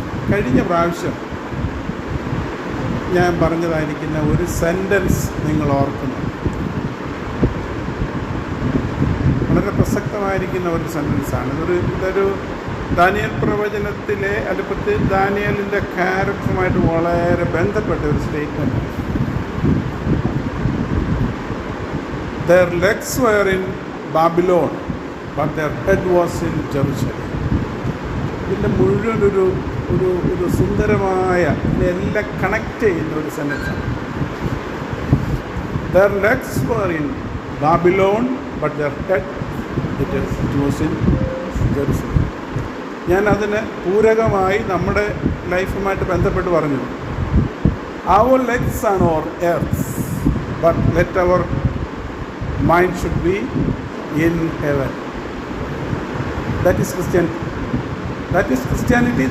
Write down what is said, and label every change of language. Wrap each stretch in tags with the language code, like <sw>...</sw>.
<ml>കഴിഞ്ഞ പ്രാവശ്യം ഞാൻ പറഞ്ഞതായിരിക്കുന്ന ഒരു സെൻറ്റൻസ് നിങ്ങൾ ഓർക്കുന്നു, വളരെ പ്രസക്തമായിരിക്കുന്ന ഒരു സെൻറ്റൻസാണ്. ഇതൊരു ദാനിയേൽ പ്രവചനത്തിലെ അടുപ്പത്ത് ദാനിയേലിൻ്റെ ക്യാരക്ടറുമായിട്ട് വളരെ ബന്ധപ്പെട്ട ഒരു statement.</ml> <en>Their legs were in Babylon, but their head was in Jerusalem.</en> <ml>ഇതിൻ്റെ മുഴുവൻ ഒരു സുന്ദരമായ എല്ലാം കണക്ട് ചെയ്യുന്ന ഒരു സെൻറ്റൻസാണ്.</ml> <en>Their legs were in Babylon, but their head was in Jerusalem.</en> <ml>ഞാൻ അതിന് പൂരകമായി നമ്മുടെ ലൈഫുമായിട്ട് ബന്ധപ്പെട്ട് പറഞ്ഞു,</ml> <en>our legs are on earth, but let our mind should be in heaven. That is Christianity. That is Christianity.</en>